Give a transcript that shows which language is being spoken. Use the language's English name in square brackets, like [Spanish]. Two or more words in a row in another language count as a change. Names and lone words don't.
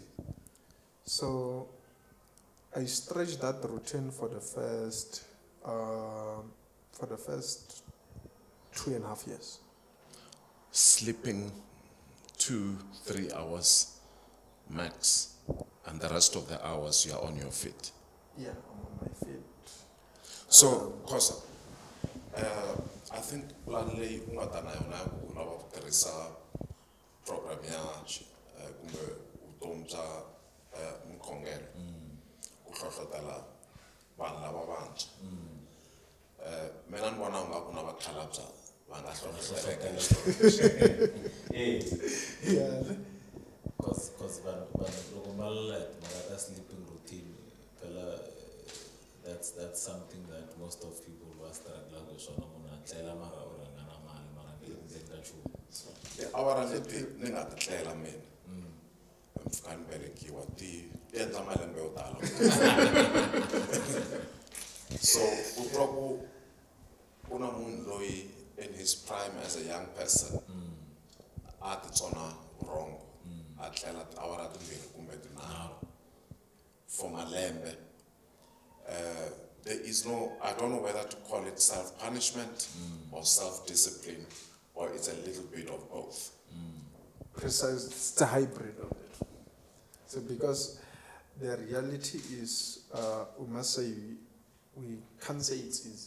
[English] So I stretched that routine for the first 2.5 years. Sleeping 2-3 hours max, and the rest of the hours you are on your feet. Yeah, I'm on my feet. [Tsonga] So, Kosa, [English] I think [Tsonga] planley ungatana yona ku lava ku tirhisa program ya kumbe vutomi bya mkhongelo ku hlohlotela vanhu lava vantshwa. Mina ni vona nga ku na vakhalabya [English] Yeah. Because sleeping routine, that's something that most of people who are struggling with. [Tsonga] Awara leti ni nga ti tlela mina mpfhuka ni velekiwa ti endla malembe yo tala. So u twa ku ku na munhu loyi [English] in his prime as a young person [Tsonga] a ti tsona vurhongo a tlela tiawara timbirhi kumbe tinharhu for malembe. [English] There is no, I don't know whether to call it self-punishment or self-discipline, or it's a little bit of both. Precise, it's a hybrid of it. So because the reality is, we must say, we can't say it's easy.